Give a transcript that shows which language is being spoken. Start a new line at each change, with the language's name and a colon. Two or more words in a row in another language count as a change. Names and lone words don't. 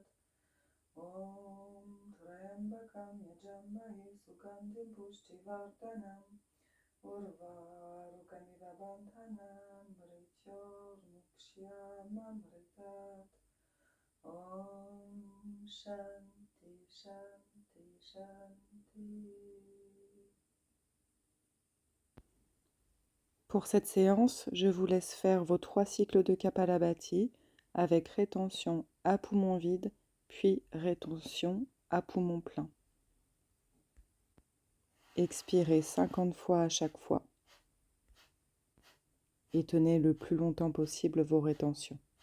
Sanskrit: Om Trayambakam Yajamahe Sugandhim Pushtivartanam Urvarukamiva Bandhanam Mrityur Mukshyamanamritat. Om Shanti Shanti Shanti.
French: Pour cette séance, je vous laisse faire vos 3 cycles de Kapalabhati avec rétention à poumon vide, puis rétention à poumon plein. Expirez 50 fois à chaque fois et tenez le plus longtemps possible vos rétentions.